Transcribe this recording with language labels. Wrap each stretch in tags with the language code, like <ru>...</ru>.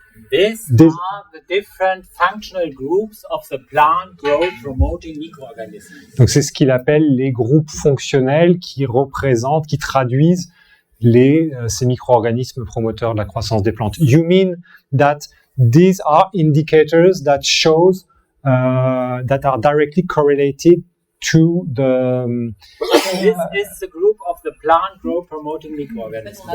<en>These are the different functional groups of the plant growth promoting microorganisms.</en> <fr>Donc c'est ce qu'il appelle les groupes fonctionnels qui représentent, qui traduisent ces micro-organismes promoteurs de la croissance des plantes.</fr> <en>You mean that these are indicators that shows that are directly correlated to the. This is the group of the plant growth promoting microorganisms.</en>